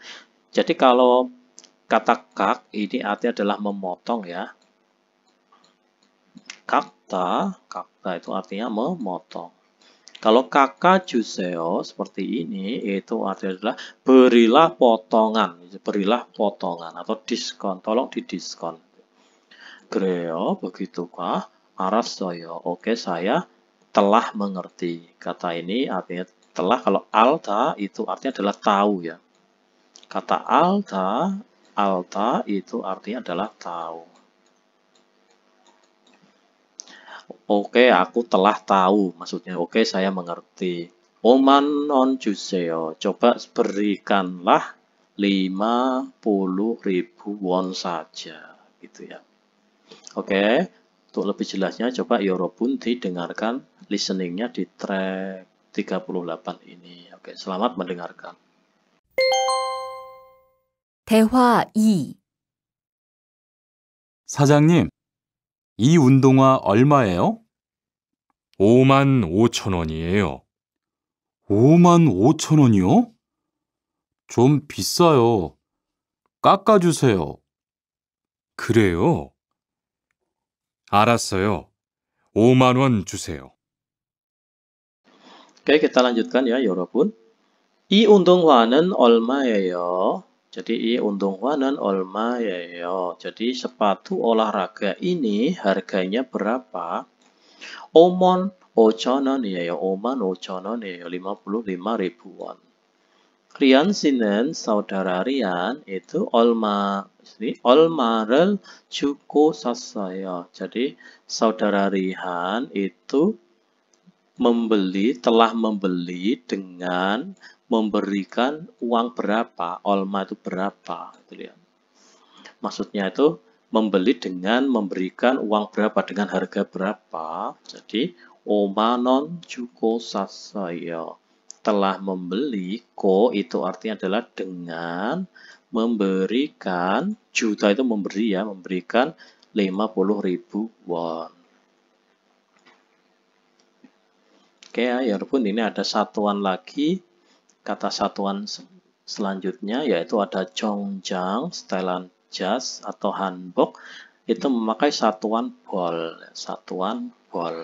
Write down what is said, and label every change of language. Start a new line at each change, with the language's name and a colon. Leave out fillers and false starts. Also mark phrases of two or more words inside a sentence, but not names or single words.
Indonesian: Jadi kalau kata kak ini artinya adalah memotong ya. Kakta itu artinya memotong. Kalau kakak 주세요 seperti ini, itu artinya adalah berilah potongan. Berilah potongan atau diskon. Tolong didiskon.
Korean: 그래요, begitukah? 알았어요.
Indonesian: Oke, saya telah mengerti. Kata ini artinya telah. Kalau alta itu artinya adalah tahu ya. Kata alta itu artinya adalah tahu. Oke, aku telah tahu. Maksudnya, oke, saya mengerti.
Korean: 5,000원 주세요.
Indonesian: Coba berikanlah 50.000 won saja. Gitu ya. Oke, untuk lebih jelasnya coba 여러분 didengarkan listeningnya di track 38 ini. Oke, selamat mendengarkan.
Korean: 대화 2. 사장님, 이 운동화 얼마예요? 55,000원이에요. 55,000원이요? 좀 비싸요. 깎아주세요. 그래요? 알았어요. 5만원 주세요.
Indonesian: Oke, kita lanjutkan ya,
Korean: 여러분. 이 운동화는 얼마예요? Jadi 이 운동화는 얼마예요?
Indonesian: Jadi sepatu olahraga ini harganya berapa?
Korean: 55,000원이에요. 55,000원이에요. 55.000 won. Rian 씨는
Indonesian: saudara Rian itu
Korean: 얼마를 주고 샀어요.
Indonesian: Jadi saudara Rian itu telah membeli dengan memberikan uang berapa, 얼마 itu berapa, gitu ya. Maksudnya itu membeli dengan memberikan uang berapa, dengan harga berapa.
Korean: Jadi 5만 원 주고 샀어요.
Indonesian: Telah membeli, ko itu artinya adalah dengan memberikan, juta itu memberi ya, memberikan 50.000 won. Oke ya, walaupun ini ada satuan lagi, kata satuan selanjutnya yaitu ada 정장, setelan jas atau hanbok, itu memakai satuan bol, satuan bol.